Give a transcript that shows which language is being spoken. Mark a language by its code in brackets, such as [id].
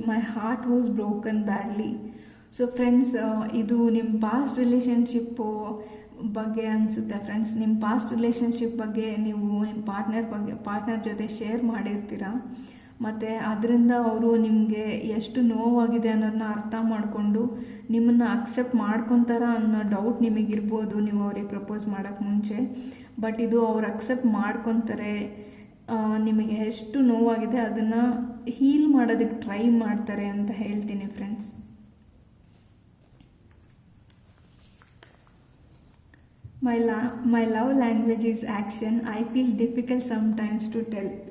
[en] My heart was broken badly. [kn] So friends, ಇದು ನಿಮ್ಮ past relationship ಬಗ್ಗೆ ಅನಿಸುತ್ತೆ ಫ್ರೆಂಡ್ಸ್. ನಿಮ್ಮ ಪಾಸ್ಟ್ ರಿಲೇಷನ್ಶಿಪ್ ಬಗ್ಗೆ ನೀವು ನಿಮ್ಮ ಪಾರ್ಟ್ನರ್ ಜೊತೆ ಶೇರ್ ಮಾಡಿರ್ತೀರ, ಮತ್ತು ಅದರಿಂದ ಅವರು ನಿಮಗೆ ಎಷ್ಟು ನೋವಾಗಿದೆ ಅನ್ನೋದನ್ನ ಅರ್ಥ ಮಾಡಿಕೊಂಡು ನಿಮ್ಮನ್ನು ಅಕ್ಸೆಪ್ಟ್ ಮಾಡ್ಕೊತಾರ ಅನ್ನೋ ಡೌಟ್ ನಿಮಗಿರ್ಬೋದು ನೀವು ಅವ್ರಿಗೆ ಪ್ರಪೋಸ್ ಮಾಡೋಕ್ಕೆ ಮುಂಚೆ. ಬಟ್ ಇದು ಅವ್ರು ಅಕ್ಸೆಪ್ಟ್ ಮಾಡ್ಕೊತಾರೆ, ನಿಮಗೆ ಎಷ್ಟು ನೋವಾಗಿದೆ ಅದನ್ನು ಹೀಲ್ ಮಾಡೋದಕ್ಕೆ ಟ್ರೈ ಮಾಡ್ತಾರೆ ಅಂತ ಹೇಳ್ತೀನಿ friends. [en] My love language is action. I feel difficult sometimes to tell.